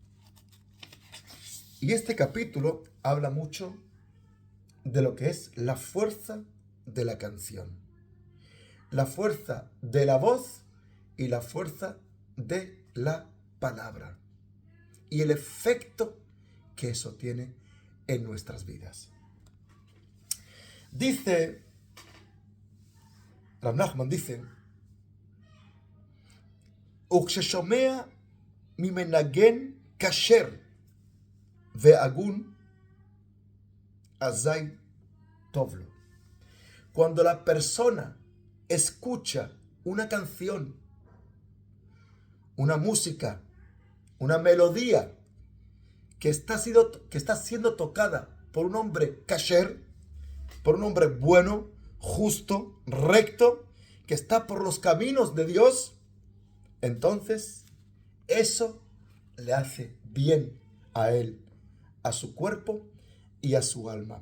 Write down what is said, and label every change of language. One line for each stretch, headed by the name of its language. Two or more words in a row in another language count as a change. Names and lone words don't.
Spanish: Y este capítulo habla mucho de lo que es la fuerza de la canción, la fuerza de la voz y la fuerza de la palabra y el efecto que eso tiene en nuestras vidas. Dice Rab Nachman, dice:
Hebrew: וכששומע ממנגן כשר והגון אזי טוב לו.
Spanish: Cuando la persona escucha una canción, una música, una melodía que está siendo tocada por un hombre kasher, por un hombre bueno, justo, recto, que está por los caminos de Dios, entonces eso le hace bien a él, a su cuerpo y a su alma.